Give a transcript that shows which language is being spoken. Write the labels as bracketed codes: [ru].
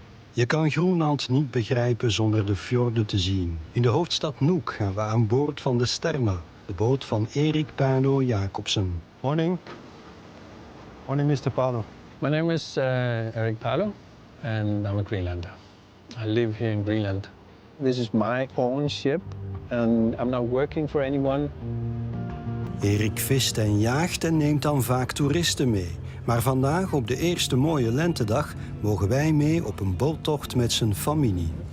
[nl] Je kan Groenland niet begrijpen zonder de fjorden te zien. In de hoofdstad Nuuk gaan we aan boord van de Sterma, de boot van Erik Palo Jacobsen. [en] Morning. Morning, Mr. Palo. My name is Erik Palo, and I'm a Greenlander. I live here in Greenland. This is my own ship, and I'm not working for anyone. [nl] Erik vist en jaagt en neemt dan vaak toeristen mee. Maar vandaag, op de eerste mooie lentedag, mogen wij mee op een boottocht met zijn familie.